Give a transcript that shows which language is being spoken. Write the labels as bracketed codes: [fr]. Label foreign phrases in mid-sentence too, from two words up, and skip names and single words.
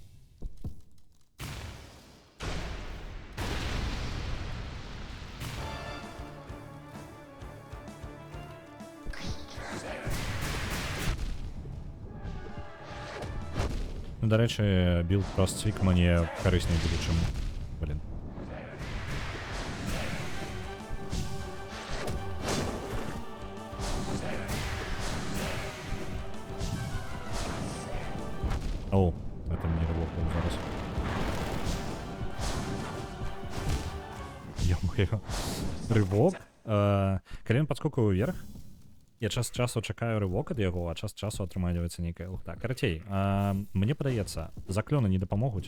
[be] Ну, дарэчы, білд праз цвік мне карысней будзе, чым... [ru] Блин. О, это не рывок был зараз. Ё-моё. Рывок? [be] Калі ён падскоквае ўверх, я час часу чакаю рывок ад яго, а час часу атрымліваецца нейкая лухта. Карацей, мне падаецца, заклёны не дапамогуць.